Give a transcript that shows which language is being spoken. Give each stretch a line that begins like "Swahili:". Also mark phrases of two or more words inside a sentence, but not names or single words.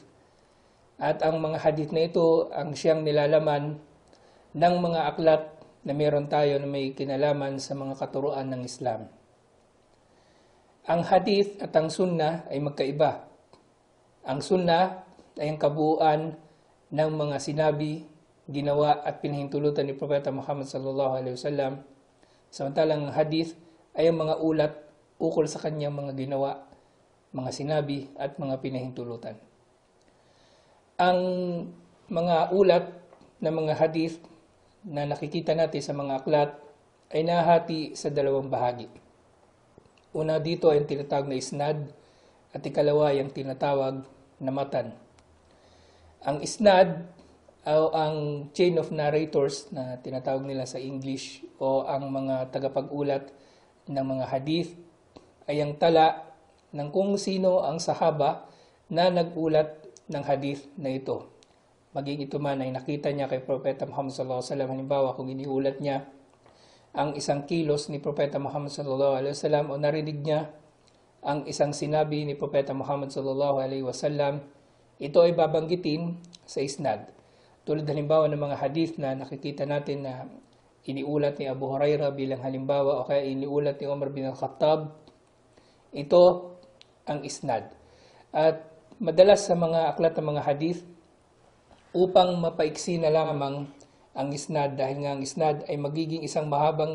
Filipino: At ang mga hadith na ito ang siyang nilalaman ng mga aklat na meron tayo na may kinalaman sa mga katuruan ng Islam. Ang hadith at ang sunnah ay magkaiba. Ang sunnah ay ang kabuuan ng mga sinabi, ginawa at pinahintulutan ni Propeta Muhammad
Arabic: صلى الله عليه وسلم.
Filipino: Samantalang ang hadith ay ang mga ulat ukol sa kanyang mga ginawa, mga sinabi at mga pinahintulutan. Ang mga ulat na mga hadith na nakikita natin sa mga aklat ay nahati sa dalawang bahagi. Una dito ay ang tinatawag na isnad at ikalawa ay ang tinatawag na matan. Ang isnad o ang
English: chain of narrators
Filipino: na tinatawag nila sa English o ang mga tagapag-ulat ng mga hadith ay ang tala ng kung sino ang sahaba na nag-ulat ng hadith na ito. Maging ito man ay nakita niya kay Propeta Muhammad
Arabic: صلى الله عليه وسلم,
Filipino: halimbawa kung iniulat niya ang isang kilos ni Propeta Muhammad
Arabic: صلى الله عليه وسلم
Filipino: o narinig niya ang isang sinabi ni Propeta Muhammad
Arabic: صلى الله عليه وسلم,
Filipino: ito ay babanggitin sa isnad. Tulad halimbawa ng mga hadith na nakikita natin na iniulat ni Abu Hurairah bilang halimbawa o kaya iniulat ni Umar bin Al-Khattab, ito ang isnad. At madalas sa mga aklat ng mga hadith, upang mapaiksi na lamang ang isnad dahil nga ang isnad ay magiging isang mahabang